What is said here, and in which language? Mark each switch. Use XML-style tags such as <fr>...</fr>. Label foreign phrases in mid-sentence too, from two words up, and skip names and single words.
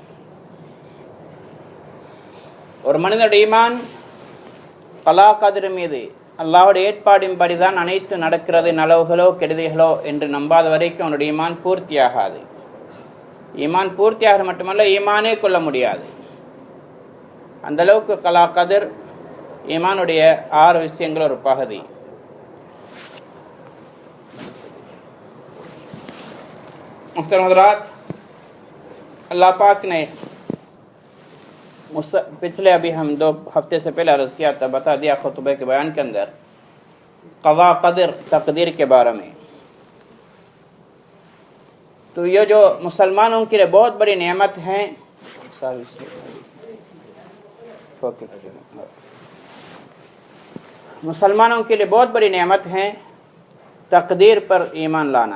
<ta>ஒரு மனிதனுடைய ஈமான் கலா கதிர் மீது அல்லாஹ்வுடைய ஏற்பாடின்படி தான் அனைத்து நடக்கிறது, நலவுகளோ கெடுதிகளோ என்று நம்பாத வரைக்கும் அவனுடைய ஈமான் பூர்த்தியாகாது. ஈமான் பூர்த்தியாக மட்டுமல்ல, ஈமானே கொள்ள முடியாது. அந்த அளவுக்கு கலா கதிர் ஈமானுடைய 6 விஷயங்கள் ஒரு பகுதி.</ta> <hi>मुख्तरम हज़रात, अल्लाह पाक ने पिछले अभी हम 2 हफ्ते से पहले अर्ज़ किया था, बता दिया खुतबे के बयान के अंदर क़ज़ा क़दर तक़दीर के बारे में. तो ये जो मुसलमानों के लिए बहुत बड़ी नेमत है, मुसलमानों के लिए बहुत बड़ी नेमत है तक़दीर पर ईमान लाना.</hi>